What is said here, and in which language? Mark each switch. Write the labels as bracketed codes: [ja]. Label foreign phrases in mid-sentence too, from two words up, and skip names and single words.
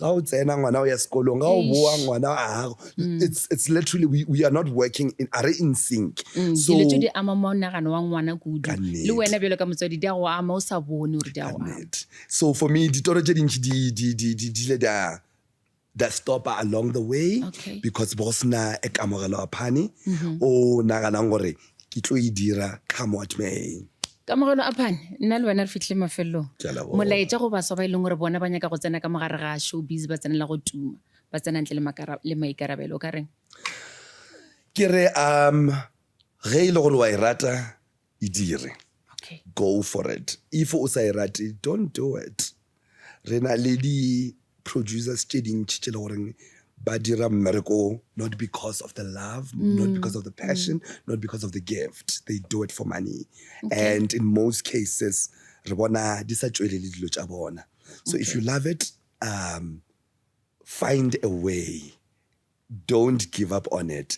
[en] It's literally we are not working in sync. So so for me, the stopper along the way because [nso] bosna e kamogelo a phane o naganang gore ke tlo e dira [en] come what may. [nso] Kamogelo a phane nna le wena re fitlhe mafelong molaetša go baswa ba e leng gore bona ba nyaka go tsena ka mogare ga showbiz ba tsenela go tuma ba tsena ntle le maikarabelo ka reng ke re ge e le gore wa e rata e dire [en] go for it. [nso] If o sa e rate [en] don't do it. [nso] Re na le di producers badira mmereko [en] not because of the love, not because of the passion, not because of the gift. They do it for money. And in most cases, so if you love it, find a way. Don't give up on it.